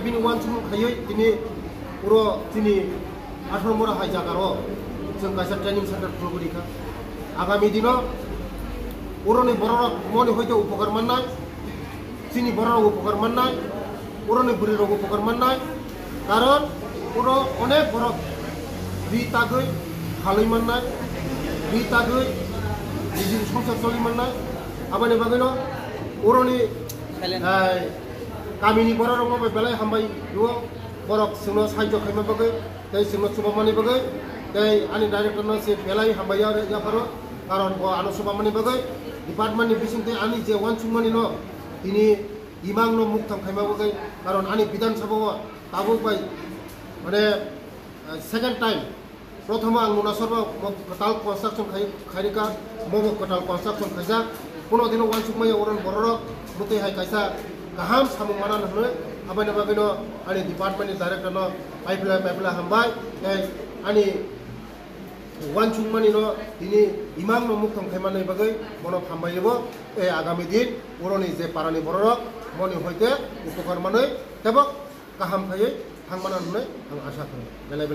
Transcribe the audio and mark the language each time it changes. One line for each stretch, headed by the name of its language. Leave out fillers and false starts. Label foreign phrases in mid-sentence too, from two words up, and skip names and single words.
Kok Borok: bini wan sumo khayo tini puro tini 18 mora hai jagaro jeng kaisa training center progrori ka
Bangla: agami dino
Kok Borok: uroni borok moni hoite upokar mannai chini borok upokar mannai uroni buri rog upokar mannai karon puro onek borok ri tagoi khaloi mannai ri tagoi nijin
Bangla: সংসার চলি
Kok Borok: mannai abane bageno uroni Kamini borok rong ba belai hambai duo borok singno sahajo khaima bagai tai singno subamani bagai tai ani director no se belai hambai ya paro karon ko anu subamani bagai department ni bisingte ani je wan chungmani no ini imang no muktham khaima bagai karon ani bidan sabha tabu bai mane
English: second time
Kok Borok: prothoma ang nuna sorba
English: total construction
Kok Borok: khairika momo
English: total construction
Kok Borok: khaja kono dino wan chungmai oron borok mutai hai kaisa kaham samung mana nahne abane bageno ani department director no pipeline hambai ani wan chungmani no ini imam no muktham khaimani bagai mono hambaiyebo
Bangla: agami din
Kok Borok: uroni je parani borok moni hoite upokar manoi tebo kaham khaye hangmana nahne ang asa kore bele